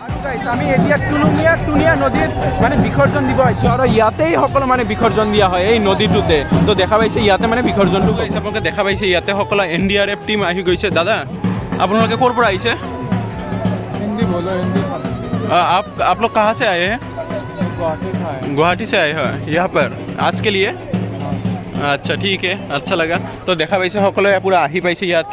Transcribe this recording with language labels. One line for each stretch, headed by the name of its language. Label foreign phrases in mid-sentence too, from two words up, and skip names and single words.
Assamese: guys, আমি এতিয়া টুনিয়া নদীত মানে বিসৰ্জন দিব আহিছোঁ আৰু ইয়াতেই সকলো মানে বিসৰ্জন দিয়া হয় এই নদীটোতে। তো দেখা পাইছে ইয়াতে মানে বিসৰ্জনটো গৈছে, আপোনালোকে দেখা পাইছে ইয়াতে সকলো NDRF টিম আহি গৈছে। দাদা আপোনালোকে ক'ৰ পৰা আহিছে?
Hindi: हिंदी बोलो हिंदी आप लोग कहाँ से आए हैं? गुवाहाटी से आए हैं यहाँ पर आज के लिए?
Assamese: আচ্ছা ঠিক আচ্ছা লাগা। তো দেখা পাইছে সকলোৱে পূৰা আহি পাইছে ইয়াতে।